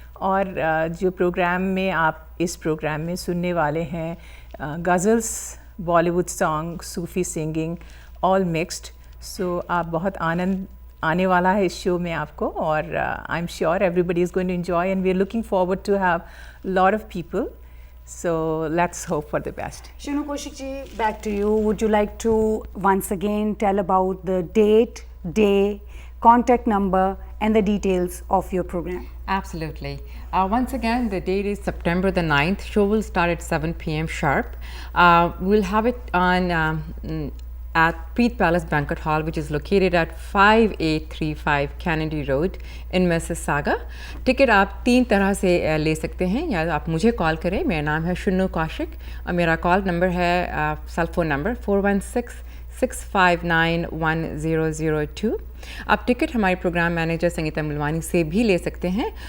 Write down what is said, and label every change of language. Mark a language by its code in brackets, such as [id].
[hi] और जो प्रोग्राम में आप इस प्रोग्राम में सुनने वाले हैं गज़ल्स, बॉलीवुड सॉन्ग, सूफ़ी सिंगिंग, [en] All mixed. [hi] सो आप बहुत आनंद आने वाला है इस शो में आपको, और [en] I am sure everybody is going to enjoy, and we are looking forward to have lot of people. So let's hope for the best. Shinu Kaushik ji, back to you. Would you like to once again tell about the date, day, contact number and the details of your program? Absolutely. Once again, the date is September the 9th. Show will start at 7 p.m. sharp. We'll have it on at Preet Palace Banquet Hall, which is located at 5835 Kennedy Road in Mississauga. [hi] Ticket आप 3 तरह से ले सकते हैं, या आप मुझे call करें। मेरा नाम है शिनु कौशिक और मेरा कॉल नंबर है सेल फ़ोन नंबर 416-659-1002। आप टिकट हमारे प्रोग्राम मैनेजर संगीता मुलवानी से भी ले सकते हैं।